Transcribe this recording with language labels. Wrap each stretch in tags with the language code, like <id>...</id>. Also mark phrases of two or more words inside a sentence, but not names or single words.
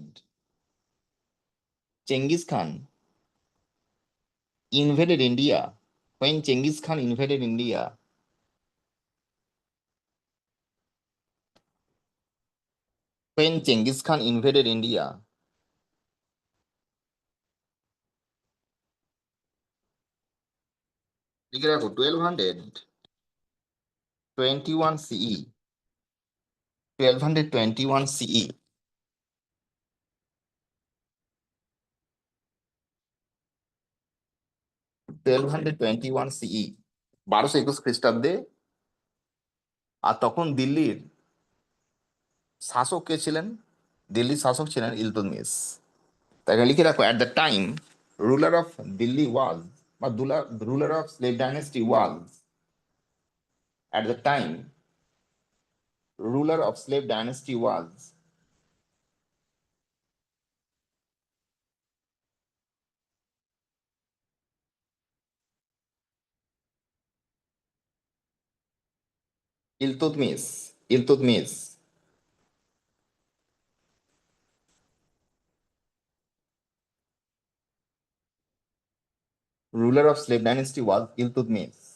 <en>Genghis Khan invaded India, when Genghis Khan invaded India, when Genghis Khan invaded India,</en> <bn>লিখে রাখো 1221 CE, 1221 CE, 1221 CE, 1221 খ্রিস্টাব্দে। আর তখন দিল্লির শাসক কে ছিলেন? দিল্লির শাসক ছিলেন ইলতুৎমিশ। তাকে লিখে রাখো,</bn> <en>at the time ruler of Delhi was,</en> <bn>বা</bn> <en>ruler of slave dynasty was, at the time ruler of slave dynasty was</en> <bn>ইলতুৎমিশ, ইলতুৎমিশ।</bn> <en>ruler of slave dynasty was Iltutmish.</en>